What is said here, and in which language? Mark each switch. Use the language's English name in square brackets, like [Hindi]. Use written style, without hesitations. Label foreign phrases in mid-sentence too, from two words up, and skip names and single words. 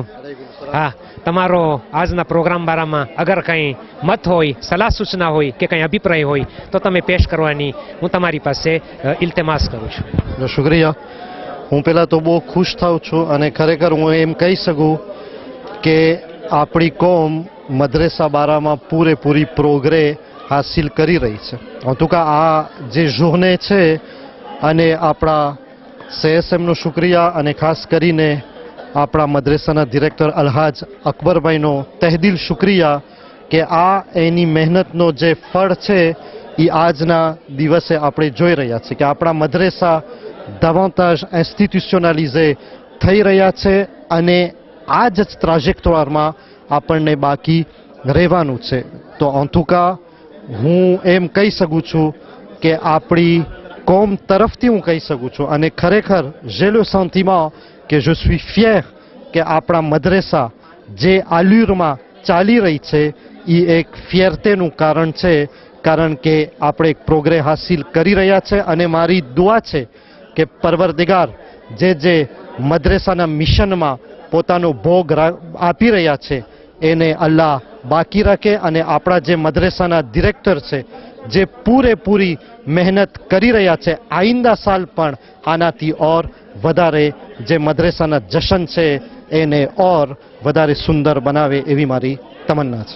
[Gujarati] હા, તમારો આજના પ્રોગ્રામ બારામાં અગર કંઈ મત હોય, સલાહ સૂચના હોય કે કંઈ અભિપ્રાય હોય તો તમે પેશ કરવાની હું તમારી પાસે ઇલ્તમાસ કરું છું. શુક્રિયા. હું પહેલાં તો બહુ ખુશ થાઉં છું અને ખરેખર હું એમ કહી શકું કે આપણી કોમ મદ્રેસા બારામાં પૂરેપૂરી પ્રોગ્રે હાસિલ કરી રહી છે. [French] en tout cas [Gujarati] આ જે જોહને છે અને આપણા સીએસએમનો શુક્રિયા અને ખાસ કરીને આપણા મદ્રેસાના ડિરેક્ટર અલહાજ અકબરભાઈનો તહેદિલ શુક્રિયા કે આ એની મહેનતનો જે ફળ છે એ આજના દિવસે આપણે જોઈ રહ્યા છીએ કે આપણા મદ્રેસા davantage ઇન્સ્ટિટ્યુશનલાઇઝે થઈ રહ્યા છે અને આ જ ટ્રાજેક્ટોરમાં આપણને બાકી રહેવાનું છે. તો [French] en tout cas [Gujarati] હું એમ કહી શકું છું કે આપણી કોમ તરફથી હું કહી શકું છું અને ખરેખર [French] j'ai le sentiment [Gujarati] કે [French] je suis fier [Gujarati] કે આપણા મદ્રેસા જે આલ્યુરમાં ચાલી રહી છે એ એક ફિયરતેનું કારણ છે, કારણ કે આપણે એક પ્રોગ્રેસ હાસિલ કરી રહ્યા છે. અને મારી દુઆ છે કે પરવરદિગાર જે મદ્રેસાના મિશનમાં પોતાનો ભોગ આપી રહ્યા છે એને અલ્લાહ બાકી રાખે અને આપણા જે મદ્રેસાના ડિરેક્ટર છે જે પૂરેપૂરી મહેનત કરી રહ્યા છે આઈંદા સાલ પણ આનાથી ઓર વધારે જે મદ્રેસાના જશન છે એને ઓર વધારે સુંદર બનાવે એવી મારી તમન્ના છે.